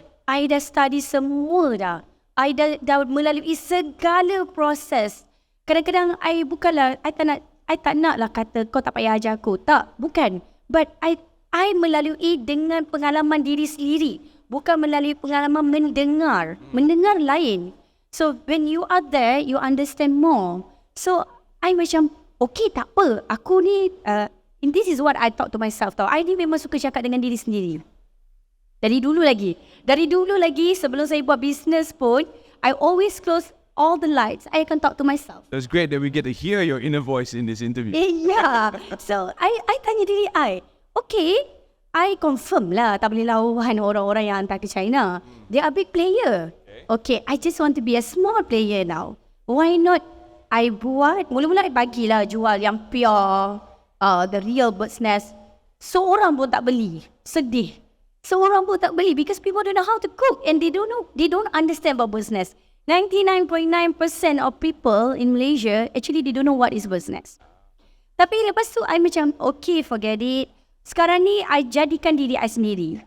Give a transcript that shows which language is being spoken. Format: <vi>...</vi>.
<ms>I dah study semua dah. I dah melalui segala proses. Kadang-kadang I tak nak lah kata kau tak payah ajar aku. Tak, bukan. But I melalui dengan pengalaman diri sendiri. Bukan melalui pengalaman mendengar. Mendengar lain.</ms> <en>So, when you are there, you understand more.</en> <ms>So, I macam, okay, tak apa. Aku ni,</ms> <en>this is what I talk to myself</en> <ms>tau. I ni memang suka cakap dengan diri sendiri. Dari dulu lagi, sebelum saya buat business pun,</ms> <en>I always close all the lights. I akan talk to myself. It's great that we get to hear your inner voice in this interview.</en> <ms>Yeah. So, I tanya diri okay, I confirm lah tak boleh lawan orang-orang yang hantar ke China.</ms> <en>They are big player. Okay, I just want to be a small player now. Why not I buat,</en> <ms>mula-mula I bagilah jual yang</ms> <en>pure, the real bird's nest.</en> <ms>Seorang pun tak beli.</ms> <en>Sedih. Seorang pun tak beli because people don't know how to cook and they don't understand about bird's nest. 99.9% of people in Malaysia, actually they don't know what is bird's nest.</en> <ms>Tapi lepas tu, I macam, okay,</ms> <en>forget it.</en> <ms>Sekarang ni, I jadikan diri I sendiri.</ms>